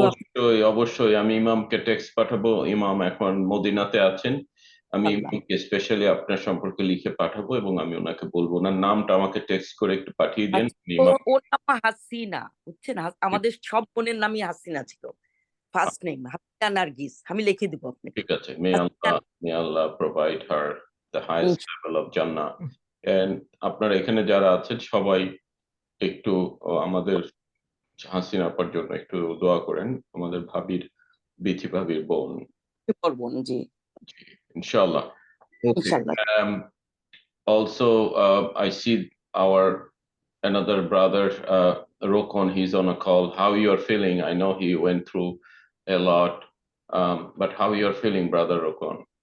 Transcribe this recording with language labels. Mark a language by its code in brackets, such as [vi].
[bn] অবশ্যই অবশ্যই আমি ইমামকে টেক্সট পাঠাবো। ইমাম এখন মদিনাতে আছেন। আমি ইমামকে স্পেশালি আপনার সম্পর্কে লিখে পাঠাবো এবং আমি ওনাকে বলবো, ওনার নামটা আমাকে টেক্সট করে একটু পাঠিয়ে দিন। ওর নাম হাসিনা, বুঝছেন? আমাদের সব বোনের নামই হাসিনা ছিল, ফার্স্ট নেম হাসিনা নার্গিস। আমি লিখে দিব আপনাকে। ঠিক আছে। [en] May Allah provide her the highest level of Jannah. [bn] And আপনারা এখানে যারা আছেন সবাই একটু আমাদের হাসিনা আপার জন্য একটু দোয়া করেন, আমাদের বিথি ভাবির বোন। করবো জি ইনশাআল্লাহ। ইনশাআল্লাহ। [en] Also, I see another brother, Rokon, he's on a call. How you are feeling? I know he went through a lot, but how you are feeling, brother Rokon?